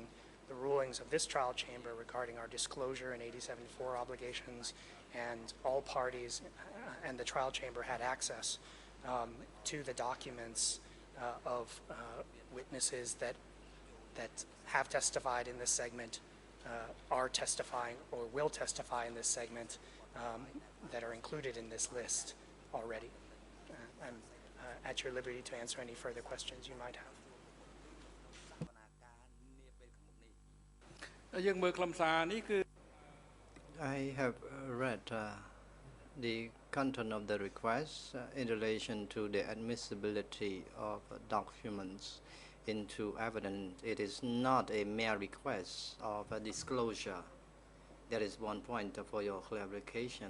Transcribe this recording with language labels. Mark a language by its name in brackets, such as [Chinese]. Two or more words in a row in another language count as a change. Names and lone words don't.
[English] the rulings of this trial chamber regarding our disclosure and 87-4 obligations, and all parties and the trial chamber had access to the documents of witnesses that have testified in this segment, are testifying or will testify in this segment, that are included in this list already. I'm at your liberty to answer any further questions you might have. [Khmer] យើងមើលខ្លឹមសារនេះគឺ [English] I have read the content of the request in relation to the admissibility of documents into evidence. It is not a mere request of a disclosure. That is one point for your clarification.